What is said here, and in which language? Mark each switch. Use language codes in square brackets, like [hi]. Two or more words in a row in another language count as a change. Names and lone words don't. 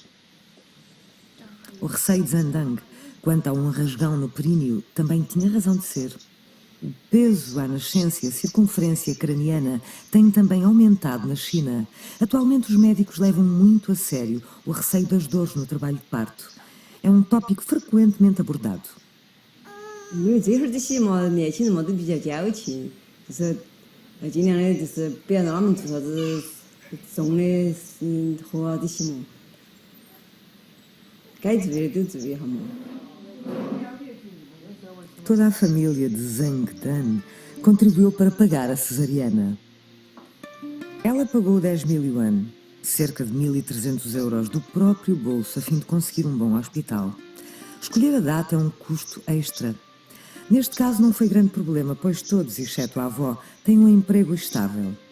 [pt] O receio de Zandang quanto a um rasgão no períneo também tinha razão de ser. O peso à nascença e a circunferência craniana têm também aumentado na China. Atualmente os médicos levam muito a sério o receio das dores no trabalho de parto. É um tópico frequentemente abordado. [zh] 因为这会儿这些嘛，年轻人嘛都比较娇气，就是尽量的就是不要让他们做啥子重的活啊这些嘛，该注意的都注意下嘛。 [pt] Toda a família de Zhang Dan contribuiu para pagar a cesariana. Ela pagou 10.000 yuan, cerca de 1.300 euros do próprio bolso a fim de conseguir um bom hospital. Escolher a data é um custo extra. Neste caso não foi grande problema, pois todos, exceto a avó, têm um emprego estável.